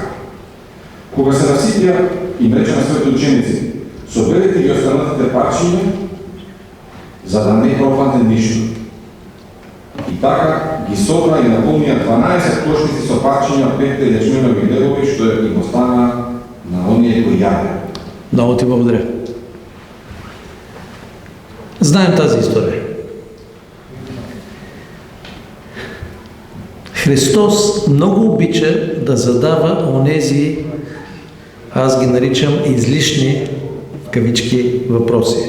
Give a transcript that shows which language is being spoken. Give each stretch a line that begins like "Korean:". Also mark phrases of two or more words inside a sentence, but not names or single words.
Macedonian: Кога се наситија, им рече на своите ученици: соберете ги останатите парчиња, за да не пропадне ништо. И така ги собра и наполнија 12 кошници со парчиња 5 јачминови лебови, што им остана на оние кои јаде.
Bulgarian: Много ти благодаря. Знаем тази история. Христос много обича да задава онези, аз ги наричам излишни, в кавички, въпроси.